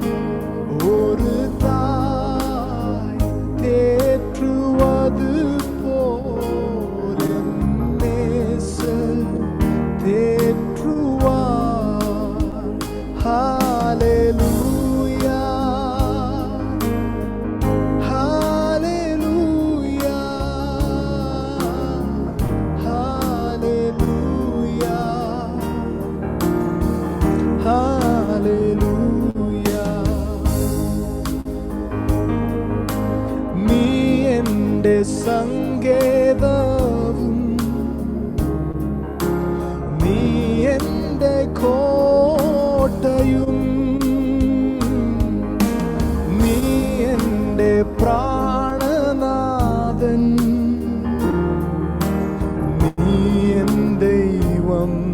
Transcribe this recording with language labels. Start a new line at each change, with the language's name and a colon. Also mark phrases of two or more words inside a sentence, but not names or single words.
Tamil: ஒரு தாய் தேற்றுவது போல் நேசர் தேற்றுவார். ஹalleluya ஹalleluya ஹalleluya ഹല്ലേലൂയ.
Malayalam: നീ എൻ്റെ സങ്കേതവും നീ എൻ്റെ കോട്ടയും നീ എൻ്റെ പ്രാണനാഥൻ നീ എൻ ദൈവം.